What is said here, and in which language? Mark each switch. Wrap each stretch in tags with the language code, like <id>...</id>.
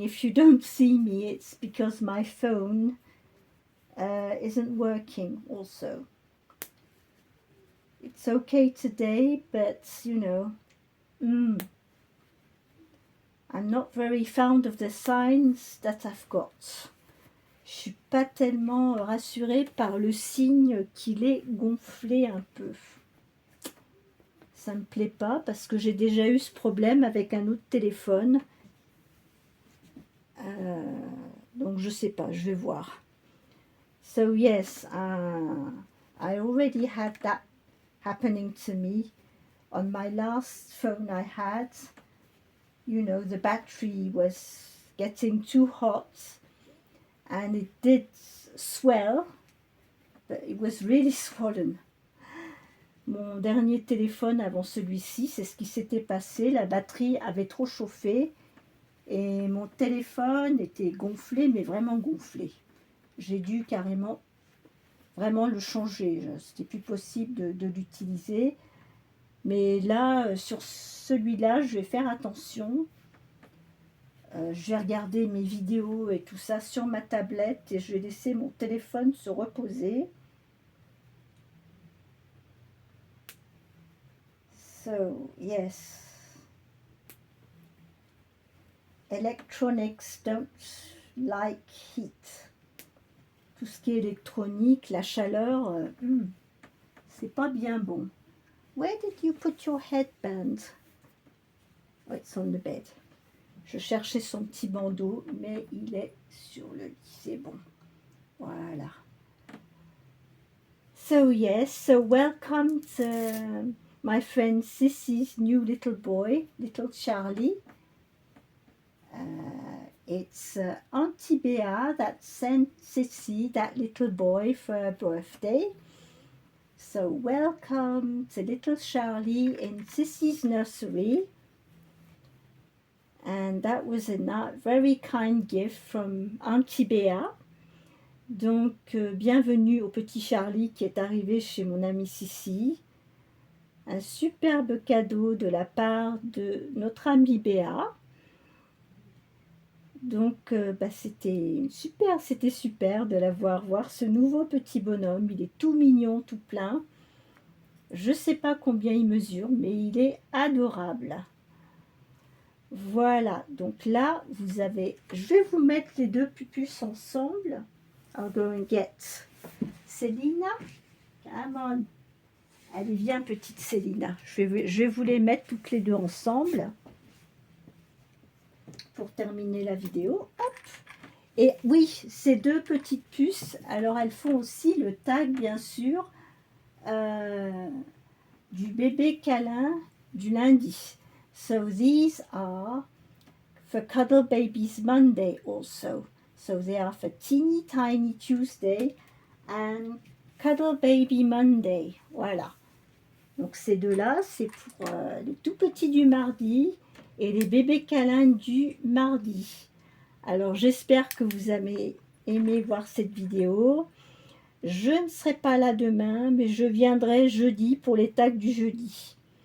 <en>If you don't see me, it's because my phone isn't working also. It's okay today, but you know, I'm not very fond of the signs that I've got.</en> <fr>Je suis pas tellement rassurée par le signe qu'il est gonflé un peu. Ça me plaît pas parce que j'ai déjà eu ce problème avec un autre téléphone. Donc je sais pas, je vais voir.</fr> <en>So yes, I already had that happening to me on my last phone I had. You know, the battery was getting too hot and it did swell, but it was really swollen.</en> <fr>Mon dernier téléphone avant celui-ci, c'est ce qui s'était passé. La batterie avait trop chauffé et mon téléphone était gonflé, mais vraiment gonflé. J'ai dû carrément vraiment le changer. C'était plus possible de l'utiliser. Mais là, sur celui-là, je vais faire attention. Je vais regarder mes vidéos et tout ça sur ma tablette et je vais laisser mon téléphone se reposer.</fr> <en>So, yes. Electronics don't like heat.</en> <fr>Tout ce qui est électronique, la chaleur, c'est pas bien bon.</fr> <en>Where did you put your headband? Oh, it's on the bed.</en> <fr>Je cherchais son petit bandeau, mais il est sur le lit. C'est bon. Voilà.</fr> <en>So yes, so welcome to my friend Sissy's new little boy, little Charlie. It's Auntie Bea that sent Sissy that little boy for her birthday. So welcome to little Charlie in Sissy's nursery. And that was a very kind gift from Auntie Bea.</en> <fr>Donc, bienvenue au petit Charlie qui est arrivé chez mon amie Sissy. Un superbe cadeau de la part de notre amie Béa. Donc, c'était super de la voir ce nouveau petit bonhomme. Il est tout mignon, tout plein. Je ne sais pas combien il mesure, mais il est adorable. Voilà, donc là, je vais vous mettre les deux pupus ensemble.</fr> <en>I'll go and get Selina. Come on.</en> <fr>Allez, viens, petite Selina. Je vais vous les mettre toutes les deux ensemble pour terminer la vidéo. Hop. Et oui, ces deux petites puces, alors elles font aussi le tag, bien sûr, du bébé câlin du lundi.</fr> <en>So these are for Cuddle Babies Monday also. So they are for Teeny Tiny Tuesday and Cuddle Baby Monday.</en> <fr>Voilà. Donc ces deux-là, c'est pour les tout petits du mardi et les bébés câlins du mardi. Alors j'espère que vous avez aimé voir cette vidéo. Je ne serai pas là demain, mais je viendrai jeudi pour les tags du jeudi.</fr>